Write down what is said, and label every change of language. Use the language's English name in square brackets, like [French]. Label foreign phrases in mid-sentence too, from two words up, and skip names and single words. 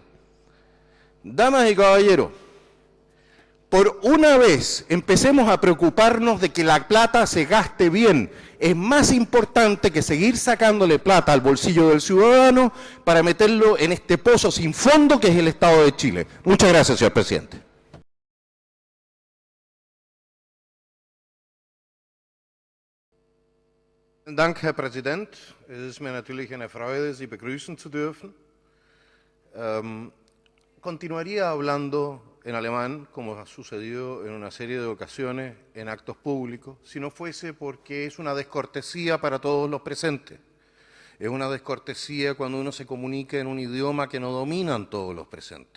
[Spanish] Damas y caballeros, por una vez empecemos a preocuparnos de que la plata se gaste bien. Es más importante que seguir sacándole plata al bolsillo del ciudadano para meterlo en este pozo sin fondo que es el Estado de Chile. Muchas gracias, señor presidente. [German] Dank, Herr Präsident. Es ist mir natürlich eine Freude, Sie begrüßen zu dürfen. [Spanish] Continuaría hablando en alemán, como ha sucedido en una serie de ocasiones en actos públicos, si no fuese porque es una descortesía para todos los presentes. Es una descortesía cuando uno se comunica en un idioma que no dominan todos los presentes.